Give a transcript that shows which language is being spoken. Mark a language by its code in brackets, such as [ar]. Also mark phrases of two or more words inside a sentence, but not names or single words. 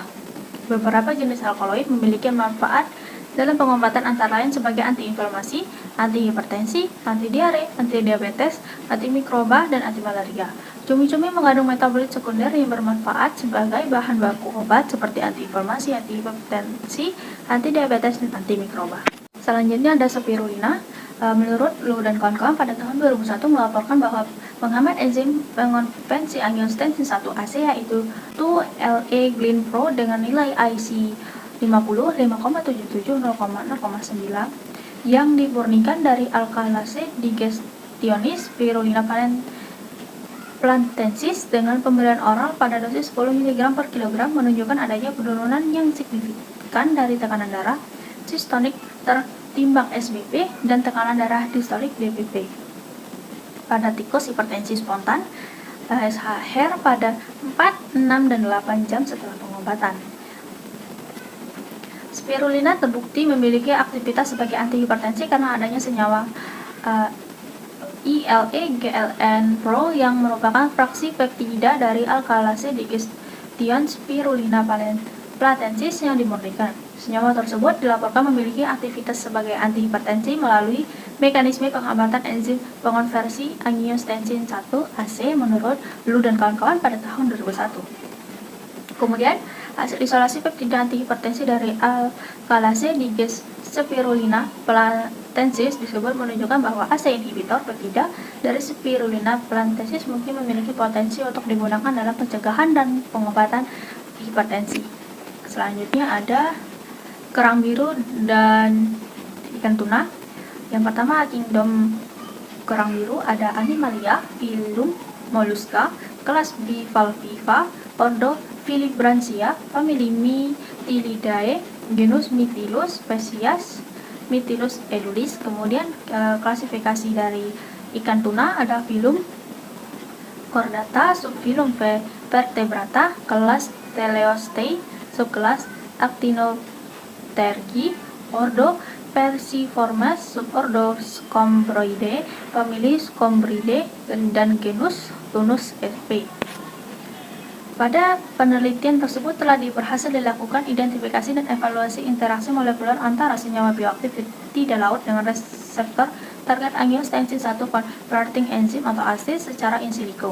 [id] Beberapa jenis alkaloid memiliki manfaat dalam pengobatan, antara lain sebagai antiinflamasi, antihipertensi, anti-diare, anti-diabetes, antimikroba, dan anti-malaria. Cumi-cumi mengandung metabolit sekunder yang bermanfaat sebagai bahan baku obat seperti antiinflamasi, antihipertensi, anti-diabetes, dan antimikroba. Selanjutnya ada spirulina. Menurut Lu dan kawan-kawan, pada tahun 2001 melaporkan bahwa penghemat enzim pengonversi angiostensin 1-AC yaitu 2-LA Glyn Pro dengan nilai IC 5,77 0,9 yang dimurnikan dari alkalase digestionis spirulina plantensis dengan pemberian oral pada dosis 10 mg per kilogram menunjukkan adanya penurunan yang signifikan dari tekanan darah sistolik tertimbang SBP dan tekanan darah distolik DPP pada tikus hipertensi spontan SHR pada 4, 6, dan 8 jam setelah pengobatan. Spirulina terbukti memiliki aktivitas sebagai antihipertensi karena adanya senyawa ILA-GLN Pro yang merupakan fraksi peptida dari alkalase digestion spirulina plantensis yang dimurnikan. Senyawa tersebut dilaporkan memiliki aktivitas sebagai antihipertensi melalui mekanisme penghambatan enzim pengonversi angiostensin 1-AC menurut Lu dan kawan-kawan pada tahun 2001. Kemudian, hasil isolasi peptida antihipertensi dari alkalase spirulina plantensis disebut menunjukkan bahwa AC inhibitor peptida dari spirulina plantensis mungkin memiliki potensi untuk digunakan dalam pencegahan dan pengobatan hipertensi. Selanjutnya ada kerang biru dan ikan tuna. Yang pertama, kingdom kerang biru ada Animalia, phylum Mollusca, kelas Bivalviva, ordo Filibranchia, famili Mytilidae, genus Mytilus, spesies Mytilus edulis. Kemudian klasifikasi dari ikan tuna ada phylum Chordata, subphylum Vertebrata, kelas Teleostei, subkelas Actinopterygii, ordo Perciformes, subordo Scombroideae, famili Scombridae, dan genus Tunus sp. Pada penelitian tersebut telah berhasil dilakukan identifikasi dan evaluasi interaksi molekuler antara senyawa bioaktif di laut dengan reseptor target angiostensin 1 converting enzim atau AC secara [la] in silico.